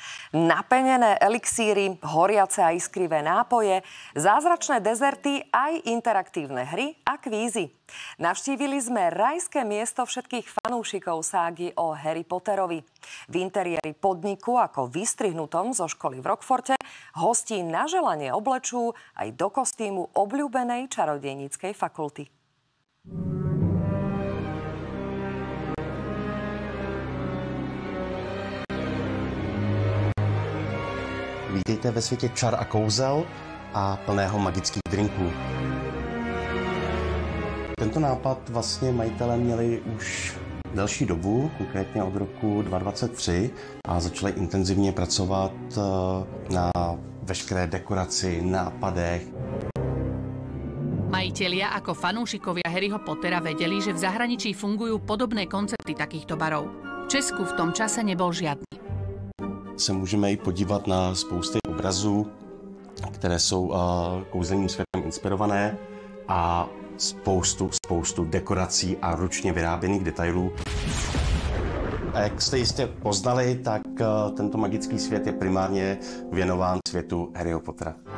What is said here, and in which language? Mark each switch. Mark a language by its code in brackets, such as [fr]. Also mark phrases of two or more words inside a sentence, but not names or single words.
[sk] Napenené elixíry, horiace a iskrivé nápoje, zázračné dezerty, aj interaktívne hry a kvízy. Navštívili sme rajské miesto všetkých fanúšikov ságy o Harry Potterovi. V interiéri podniku, ako vystrihnutom zo školy v Rockforte, hostí na želanie oblečú aj do kostýmu obľúbenej čarodejníckej fakulty. [cs] Vítejte ve světě čar a kouzel a plného magických drinků. Tento nápad vlastně majitelé měli už delší dobu, konkrétně od roku 2023, a začali intenzivně pracovat na veškeré dekoraci, nápadech. [sk] Majitelia ako fanúšikovia Harryho Pottera vedeli, že v zahraničí fungujú podobné koncepty takýchto barov. V Česku v tom čase nebol žiadny. [cs] Se můžeme i podívat na spousty obrazů, které jsou kouzelným světem inspirované, a spoustu dekorací a ručně vyráběných detailů. A jak jste jistě poznali, tak tento magický svět je primárně věnován světu Harryho Pottera.